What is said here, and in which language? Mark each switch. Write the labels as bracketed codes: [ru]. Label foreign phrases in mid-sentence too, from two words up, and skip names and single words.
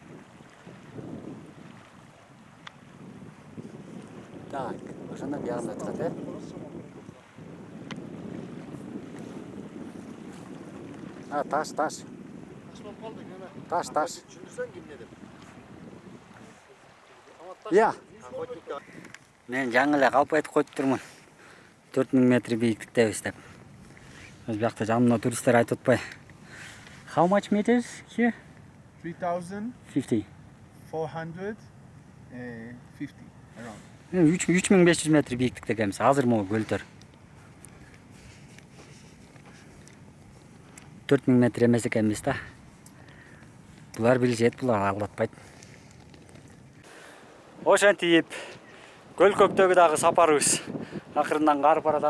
[ky] Так, ошондо биягында турат, таш. Таш. Түшүндүрсөң кимне деп. Я. Мен жаңы эле калп айтып коюп турмун. 4000 метр бийиктиктебиз деп. Биз биякта жанымда туристтер айтып атпай. [en] How much meters here? 3,450 50. around. [ky] 3500 метр бийиктикте экенбиз. Азыр могу көлтөр. 4000 метр эмес экенбиз да. Булар билишет, булар алдатпайт. Ошентип Көлүкөктөгү дагы сапарыбыз акырындан карып баратат.